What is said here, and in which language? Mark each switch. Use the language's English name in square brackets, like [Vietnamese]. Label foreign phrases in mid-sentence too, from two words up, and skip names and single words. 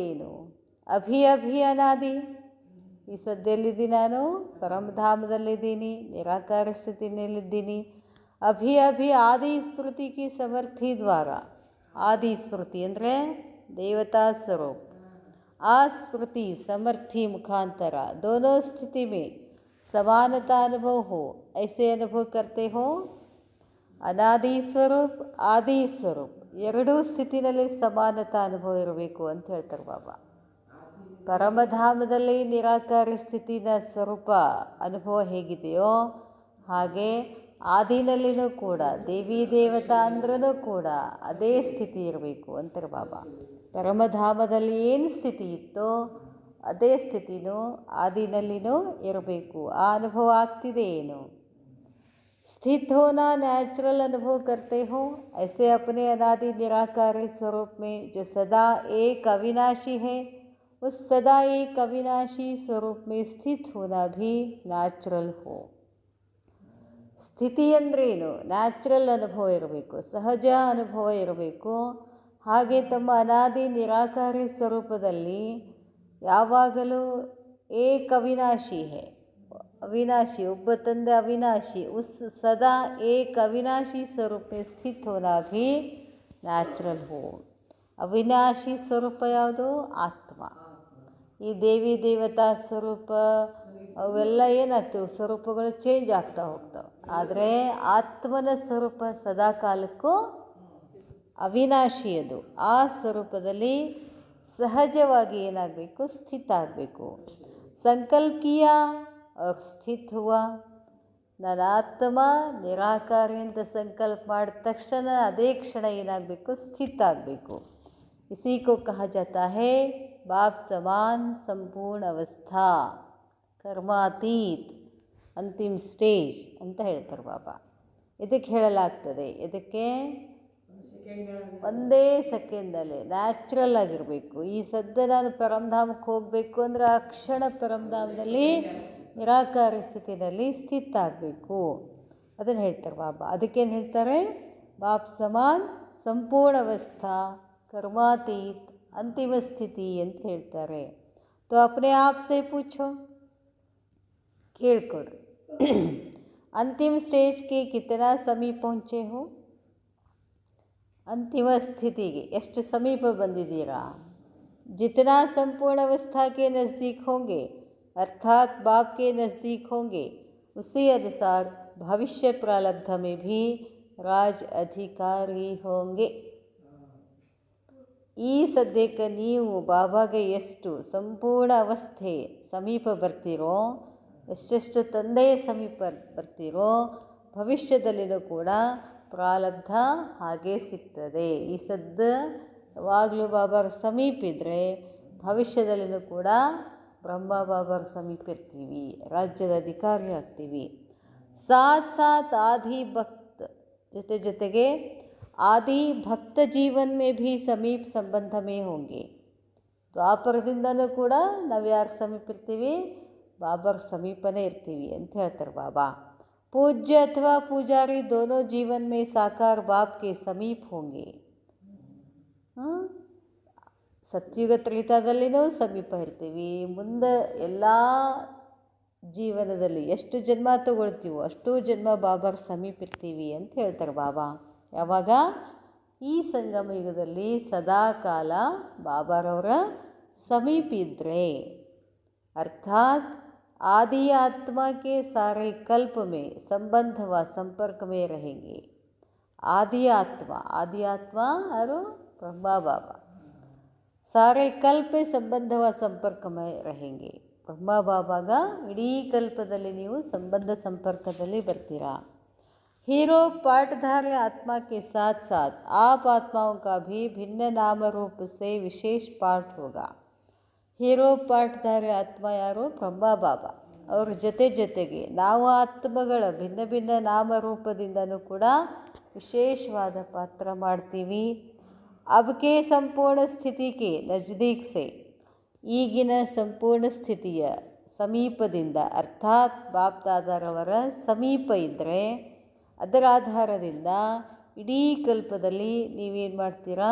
[Kannada] ಏನು ಅಭಿ ಅನಾದಿ, ಈ ಸದ್ಯಲ್ಲಿದ್ದೀನಿ, ನಾನು ಪರಮಧಾಮದಲ್ಲಿದ್ದೀನಿ, ನಿರಾಕಾರ ಸ್ಥಿತಿನಲ್ಲಿದ್ದೀನಿ. [Hindi] अभी आदि स्मृति की समर्थी द्वारा. [Kannada] ಆದಿ ಸ್ಮೃತಿ ಅಂದರೆ ದೇವತಾ ಸ್ವರೂಪ, ಆ ಸ್ಮೃತಿ ಸಮರ್ಥಿ ಮುಖಾಂತರ [Hindi] दोनों स्थिति में समानता अनुभव हो. ऐसे अनुभव करते हो. [Kannada] ಅನಾದಿ ಸ್ವರೂಪ್, ಆದಿ ಸ್ವರೂಪ್ ಎರಡೂ ಸ್ಥಿತಿನಲ್ಲಿ ಸಮಾನತಾ ಅನುಭವ ಇರಬೇಕು ಅಂತ ಹೇಳ್ತಾರೆ ಬಾಬಾ. ಪರಮಧಾಮದಲ್ಲಿ ನಿರಾಕಾರಿ ಸ್ಥಿತಿನ ಸ್ವರೂಪ ಅನುಭವ ಹೇಗಿದೆಯೋ ಹಾಗೆ ಆದಿನಲ್ಲಿನೂ ಕೂಡ ದೇವಿ ದೇವತಾ ಅಂದ್ರೂ ಕೂಡ ಅದೇ ಸ್ಥಿತಿ ಇರಬೇಕು ಅಂತಾರೆ ಬಾಬಾ. ಪರಮಧಾಮದಲ್ಲಿ ಏನು ಸ್ಥಿತಿ ಇತ್ತೋ ಅದೇ ಸ್ಥಿತಿನೂ ಆದಿನಲ್ಲಿನೂ ಇರಬೇಕು. ಆ ಅನುಭವ ಆಗ್ತಿದೆ ಏನು? [Hindi] स्थित होना नेचुरल अनुभव करते हो. ऐसे अपने अनादि निराकारी स्वरूप में जो सदा एक अविनाशी है, उस सदा एक अविनाशी स्वरूप में स्थित होना भी ನ್ಯಾಚುರಲ್ हो. [Kannada] ಸ್ಥಿತಿ ಅಂದ್ರೇನು? ನ್ಯಾಚುರಲ್ ಅನುಭವ ಇರಬೇಕು, ಸಹಜ ಅನುಭವ ಇರಬೇಕು. ಹಾಗೆ ತಮ್ಮ ಅನಾದಿ ನಿರಾಕಾರಿ ಸ್ವರೂಪದಲ್ಲಿ ಯಾವಾಗಲೂ ಏಕ ಅವಿನಾಶಿ ಹೇ, अविनाशी, ಒಬ್ಬ ತಂದೆ ಅವಿನಾಶಿ. [Hindi] उस सदा एक अविनाशी स्वरूप में स्थित होना भी ನ್ಯಾಚುರಲ್ हो. [Kannada] ಅವಿನಾಶಿ ಸ್ವರೂಪ ಯಾವುದು? ಆತ್ಮ. ಈ ದೇವಿ ದೇವತಾ ಸ್ವರೂಪ ಅವೆಲ್ಲ ಏನಾಗ್ತವೆ? ಸ್ವರೂಪಗಳು ಚೇಂಜ್ ಆಗ್ತಾ ಹೋಗ್ತವೆ. ಆದರೆ ಆತ್ಮನ ಸ್ವರೂಪ ಸದಾ ಕಾಲಕ್ಕೂ ಅವಿನಾಶಿ. ಅದು ಆ ಸ್ವರೂಪದಲ್ಲಿ ಸಹಜವಾಗಿ ಏನಾಗಬೇಕು? ಸ್ಥಿತ ಆಗಬೇಕು. [Hindi] ಸಂಕಲ್ಪೀಯ और स्थित हुआ. [Kannada] ನನ್ನ ಆತ್ಮ ನಿರಾಕಾರಿ ಅಂತ ಸಂಕಲ್ಪ ಮಾಡಿದ ತಕ್ಷಣ ಅದೇ ಕ್ಷಣ ಏನಾಗಬೇಕು? ಸ್ಥಿತ ಆಗಬೇಕು. [Hindi] इसी को कहा जाता है बाप समान संपूर्ण अवस्था, [Kannada] ಕರ್ಮಾತೀತ್, ಅಂತಿಮ ಸ್ಟೇಜ್ ಅಂತ ಹೇಳ್ತಾರೆ ಬಾಬಾ. ಇದಕ್ಕೆ ಹೇಳಲಾಗ್ತದೆ. ಇದಕ್ಕೆ ಒಂದೇ ಸೆಕೆಂಡಲ್ಲಿ ನ್ಯಾಚುರಲ್ ಆಗಿರಬೇಕು. ಈ ಸದ್ಯ ನಾನು ಪರಮಧಾಮಕ್ಕೆ ಹೋಗಬೇಕು ಅಂದರೆ ಆ ಕ್ಷಣ ಪರಮಧಾಮದಲ್ಲಿ ನಿರಾಕಾರಿ ಸ್ಥಿತಿಯಲ್ಲಿ ಸ್ಥಿತ ಆಗಬೇಕು. ಅದನ್ನು ಹೇಳ್ತಾರೆ ಬಾಬಾ. ಅದಕ್ಕೇನು ಹೇಳ್ತಾರೆ? [Hindi] बाप समान संपूर्ण अवस्था कर्मातीत अंतिम स्थिति [Kannada] ಅಂತ ಹೇಳ್ತಾರೆ. [Hindi] तो अपने आप से पूछो, ಕೇಳ್ಕೊಡ್ರಿ, अंतिम स्टेज के कितना समीप पहुँचे हो? अंतिम स्थितिಗೆ [Kannada] ಎಷ್ಟು ಸಮೀಪ ಬಂದಿದ್ದೀರಾ? [Hindi] जितना संपूर्ण अवस्था के नज़दीक होंगे अर्थात बाप के नज़दीक होंगे उसी अनुसार भविष्य प्रारब्ध में भी राज अधिकारी होंगे. [Kannada] ಈ ಸದ್ಯಕ್ಕೆ ನೀವು ಬಾಬಾಗೆ ಎಷ್ಟು ಸಂಪೂರ್ಣ ಅವಸ್ಥೆ ಸಮೀಪ ಬರ್ತೀರೋ, ಎಷ್ಟೆಷ್ಟು ತಂದೆಯ ಸಮೀಪ ಬರ್ತೀರೋ, ಭವಿಷ್ಯದಲ್ಲಿನೂ ಕೂಡ ಪ್ರಾರಬ್ಧ ಹಾಗೆ ಸಿಗ್ತದೆ. ಈ ಸದ್ಯ ಯಾವಾಗಲೂ ಬಾಬಾರ ಸಮೀಪ ಇದ್ದರೆ ಭವಿಷ್ಯದಲ್ಲಿನೂ ಕೂಡ ಬ್ರಹ್ಮ ಬಾಬಾರ ಸಮೀಪ ಇರ್ತೀವಿ, ರಾಜ್ಯದ ಅಧಿಕಾರಿ ಆಗ್ತೀವಿ. [Hindi] साथ साथ आदि भक्त, ಜೊತೆಗೆ आदि भक्त जीवन में भी समीप संबंध में होंगे. [Kannada] ದ್ವಾಪರದಿಂದನೂ ಕೂಡ ನಾವು ಯಾರು ಸಮೀಪ ಇರ್ತೀವಿ? ಬಾಬಾರ ಸಮೀಪನೇ ಇರ್ತೀವಿ ಅಂತ ಹೇಳ್ತಾರೆ ಬಾಬಾ. [Hindi] पूज्य अथवा पुजारी दोनों जीवन में साकार बाप के समीप होंगे. [Kannada] ಸತ್ಯುಗ ತ್ರೇತಾದಲ್ಲಿನೂ ಸಮೀಪ ಇರ್ತೀವಿ. ಮುಂದೆ ಎಲ್ಲ ಜೀವನದಲ್ಲಿ ಎಷ್ಟು ಜನ್ಮ ತಗೊಳ್ತೀವೋ ಅಷ್ಟು ಜನ್ಮ ಬಾಬಾರ ಸಮೀಪ ಇರ್ತೀವಿ ಅಂತ ಹೇಳ್ತಾರೆ ಬಾಬಾ. ಯಾವಾಗ? ಈ ಸಂಗಮ ಯುಗದಲ್ಲಿ ಸದಾ ಕಾಲ ಬಾಬಾರವರ ಸಮೀಪ ಇದ್ದರೆ, ಅರ್ಥಾತ್ [Hindi] आदि आत्मा के सारे कल्प में संबंध व संपर्क में रहेंगे. आदि आत्मा यारो? ब्रह्मा बाबा. सारे कल्प में संबंध व संपर्क में रहेंगे. [Kannada] ಬ್ರಹ್ಮ ಬಾಬಾಗ ಇಡೀ ಕಲ್ಪದಲ್ಲಿ ನೀವು ಸಂಬಂಧ ಸಂಪರ್ಕದಲ್ಲಿ ಬರ್ತೀರಾ. [Hindi] हीरो पाठधारी आत्मा के साथ साथ आप आत्माओं का भी भिन्न नाम रूप से विशेष पाठ होगा. [Kannada] ಹೀರೋ ಪಾಠಧಾರಿ ಆತ್ಮ ಯಾರು? ಬ್ರಹ್ಮ ಬಾಬಾ. ಅವ್ರ ಜೊತೆಗೆ ನಾವು ಆತ್ಮಗಳ ಭಿನ್ನ ಭಿನ್ನ ನಾಮರೂಪದಿಂದನೂ ಕೂಡ ವಿಶೇಷವಾದ ಪಾತ್ರ ಮಾಡ್ತೀವಿ. [Hindi] अबके संपूर्ण स्थिति के नज़दीक से, [Kannada] ಈಗಿನ ಸಂಪೂರ್ಣ ಸ್ಥಿತಿಯ ಸಮೀಪದಿಂದ, ಅರ್ಥಾತ್ ಬಾಪ್ ದಾದಾರವರ ಸಮೀಪ ಇದ್ದರೆ ಅದರ ಆಧಾರದಿಂದ ಇಡೀ ಕಲ್ಪದಲ್ಲಿ ನೀವೇನು ಮಾಡ್ತೀರಾ?